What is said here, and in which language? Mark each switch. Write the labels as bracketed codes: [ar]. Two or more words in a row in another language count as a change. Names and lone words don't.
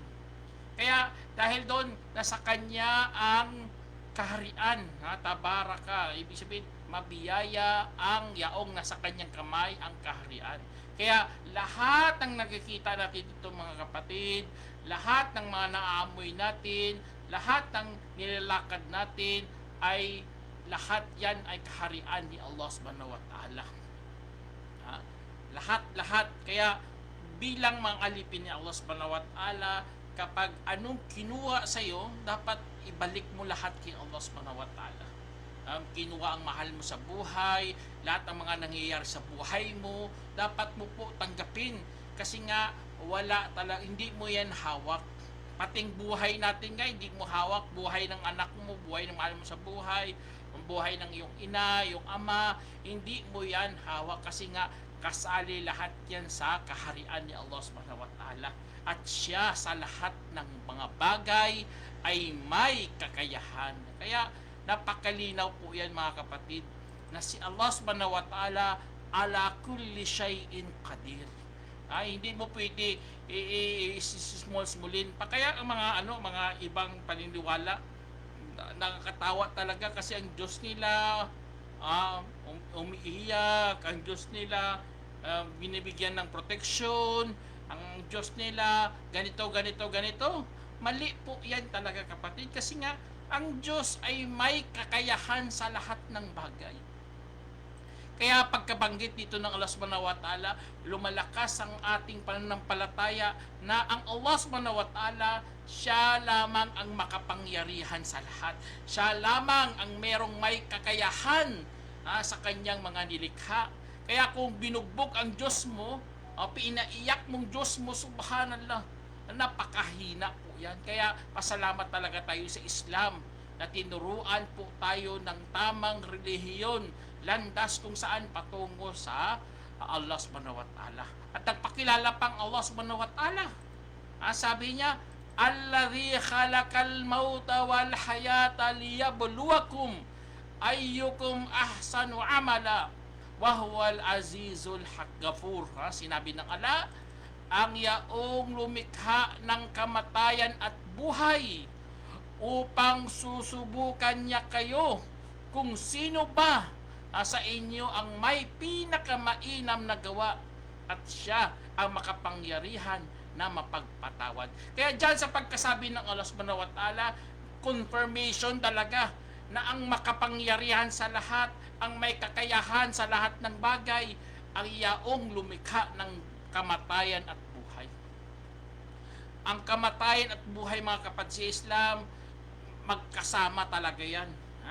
[tl] Kaya dahil doon, nasa kanya ang kaharian, tabaraka, ibig sabihin, mabiyaya ang yaong nasa kanyang kamay ang kaharian. Kaya lahat ng nakikita natin dito, mga kapatid, lahat ng mga naaamoy natin, lahat ng nilalakad natin, ay lahat yan ay kaharian ni Allah [ar] سبحانه وتعالى. [tl] Lahat. Kaya bilang mga alipin ni Allah [ar] سبحانه وتعالى, [tl] kapag anong kinuha sa iyo, dapat ibalik mo lahat kay Allah [ar] سبحانه وتعالى. [tl] Kinuha ang mahal mo sa buhay, lahat ng mga nangyayari sa buhay mo, dapat mo po tanggapin. Kasi nga, hindi mo yan hawak. Pating buhay natin nga, hindi mo hawak. Buhay ng anak mo, buhay ng mahal mo sa buhay, ang buhay ng iyong ina, iyong ama, hindi mo yan hawak. Kasi nga, kasali lahat yan sa kaharian ni Allah [ar] سبحانه وتعالى. [tl] At siya sa lahat ng mga bagay ay may kakayahan. Kaya napakalinaw po yan, mga kapatid, na si Allah [ar] سبحانه وتعالى على كل شيء قدير. [tl] Hindi mo pwede small-smallin pa. Kaya ang mga ibang paniniwala, nakakatawa talaga kasi ang Diyos nila umiiyak, ang Diyos nila binibigyan ng proteksyon, ang Diyos nila ganito. Mali po yan talaga, kapatid, kasi nga ang Diyos ay may kakayahan sa lahat ng bagay. Kaya pagkabanggit dito ng Allah [ar] سبحانه وتعالى, [tl] lumalakas ang ating pananampalataya na ang Allah [ar] سبحانه وتعالى, [tl] siya lamang ang makapangyarihan sa lahat. Siya lamang ang merong may kakayahan sa kanyang mga nilikha. Kaya kung binugbog ang Diyos mo, pinaiyak mong Diyos mo, subhanallah, napakahina po yan. Kaya pasalamat talaga tayo sa Islam na tinuruan po tayo ng tamang relihiyon, landas kung saan patungo sa Allah [ar] سبحانه وتعالى. [tl] At nagpakilala pang Allah [ar] سبحانه وتعالى. [tl] Sabi niya, [ar] الذي خلق الموت والحياة ليبلوكم أيكم أحسن عملا وهو العزيز الغفور. [tl] Sinabi ng Allah, ang yaong lumikha ng kamatayan at buhay upang susubukan niya kayo kung sino ba sa inyo ang may pinakamainam na gawa, at siya ang makapangyarihan na mapagpatawad. Kaya dyan sa pagkasabi ng Allah [ar] سبحانه وتعالى, [tl] confirmation talaga na ang makapangyarihan sa lahat, ang may kakayahan sa lahat ng bagay, ang yaong lumikha ng kamatayan at buhay. Ang kamatayan at buhay, mga kapatid sa Islam, magkasama talaga yan.